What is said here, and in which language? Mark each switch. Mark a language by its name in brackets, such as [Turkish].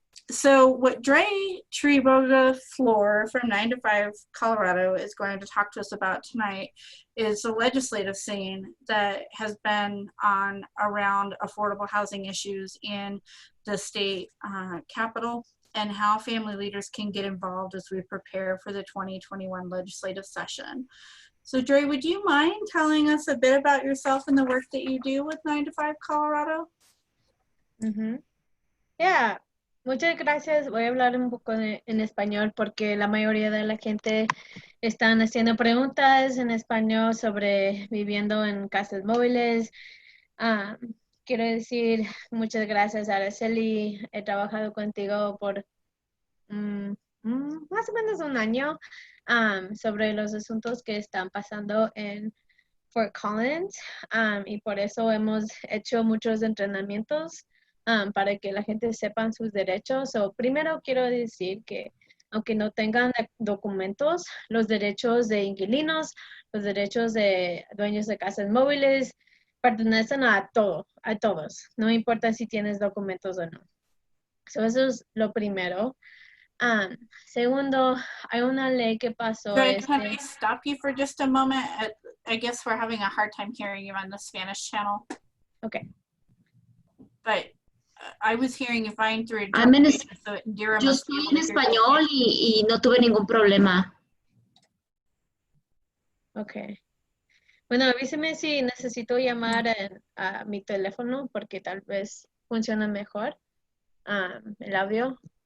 [English] So what Dre Triboga Floor from 9 to 5 Colorado is going to talk to us about tonight is the legislative scene that has been on around affordable housing issues in the state capital, and how family leaders can get involved as we prepare for the 2021 legislative session. So Dre, would you mind telling us a bit about yourself and the work that you do with 9 to 5 Colorado? [Spanish] Yeah, muchas gracias. Voy a hablar un poco en español porque la mayoría de la gente están haciendo preguntas en español sobre viviendo en casas móviles. Quiero decir muchas gracias, Araceli. He trabajado contigo por más o menos un año sobre los asuntos que están pasando en Fort Collins, y por eso hemos hecho muchos entrenamientos para que la gente sepa sus derechos. Primero quiero decir que aunque no tengan documentos, los derechos de inquilinos, los derechos de dueños de casas móviles pertenecen a todos, no importa si tienes documentos o no. Eso es lo primero. Segundo, hay una ley que pasó. [English] Dre, can I stop you for just a moment? I guess we're having a hard time hearing you on the Spanish channel. Okay. But I was hearing you fine through. [Spanish] Yo estoy en español y no tuve ningún problema. [English] Okay. [Spanish] Bueno, avíseme si necesito llamar a mi teléfono porque tal vez funciona mejor el audio.